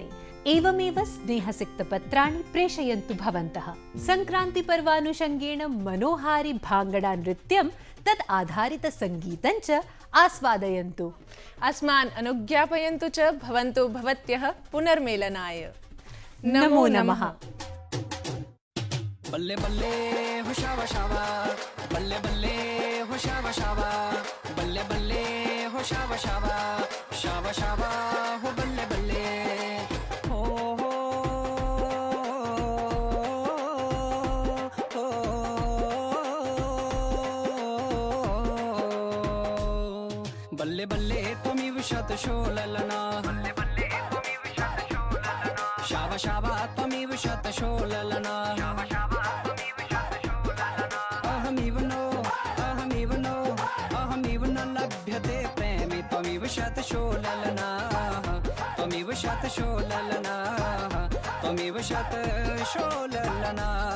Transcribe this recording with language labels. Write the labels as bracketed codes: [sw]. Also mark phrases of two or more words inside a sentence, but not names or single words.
[sa] एवमेव स्नेहसिक्तपत्राणि प्रेषयन्तु भवन्तः। संक्रान्तिपर्वानुषङ्गेण मनोहारि भाङ्गडा नृत्यं तत् आधारित सङ्गीतं च आस्वादयन्तु। अस्मान् अनुज्ञापयन्तु च भवन्तु भवत्यः पुनर्मेलनाय। नमो नमः। [pa] ਬੱਲੇ ਬੱਲੇ ਹੋ ਸ਼ਾਵਾ ਸ਼ਾਵਾ, ਬੱਲੇ ਬੱਲੇ ਹੋ ਸ਼ਾਵਾ ਸ਼ਾਵਾ, ਬੱਲੇ ਬੱਲੇ ਹੋ ਸ਼ਾਵਾ ਸ਼ਾਵਾ, ਸ਼ਾਵਾ ਸ਼ਾਵਾ ਹੋ ਬੱਲੇ ਬੱਲੇ। ਬੱਲੇ ਬੱਲੇ [sa] त्वमिव शतशोललना, [pa] ਬੱਲੇ ਬੱਲੇ [sa] त्वमिव शतशोललना, [pa] ਸ਼ਾਵਾ ਸ਼ਾਵਾ [sa] त्वमिव शतशोललना, [pa] ਸ਼ਾਵਾ ਸ਼ਾਵਾ [sa] त्वमिव शतशोललना। अहमिव न लभ्यते प्रेमी त्वमिव शतशोललना, त्वमिव शतशोललना, त्वमिव शतशोललना।